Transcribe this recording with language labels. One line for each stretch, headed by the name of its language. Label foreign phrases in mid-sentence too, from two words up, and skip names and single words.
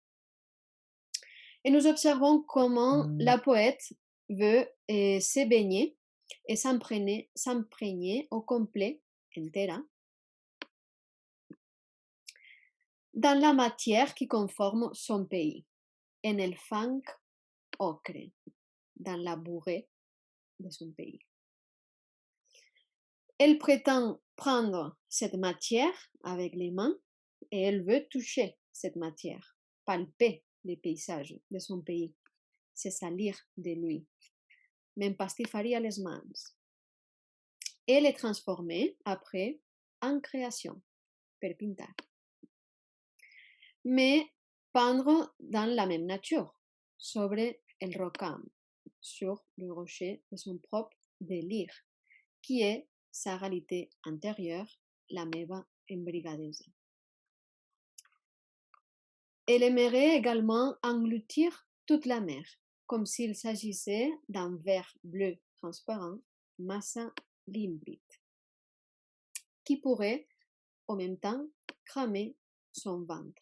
French: Et nous observons comment la poète veut se baigner et s'imprégner au complet, entera, dans la matière qui conforme son pays,
Catalan: en el fang ocre,
French: dans la bourrée de son pays. Elle prétend prendre cette matière avec les mains et elle veut toucher cette matière, palper les paysages de son pays, se salir de lui.
Catalan: M'empastifaria les mans.
French: Et les transformer après en création,
Catalan: per pintar.
French: Mais peindre dans la même nature,
Catalan: sobre el rocam,
French: sur le rocher de son propre délire, qui est sa réalité intérieure,
Catalan: la meva embrigadesa.
French: Elle aimerait également engloutir toute la mer, comme s'il s'agissait d'un verre bleu transparent, massa limpide, qui pourrait en même temps cramer son ventre.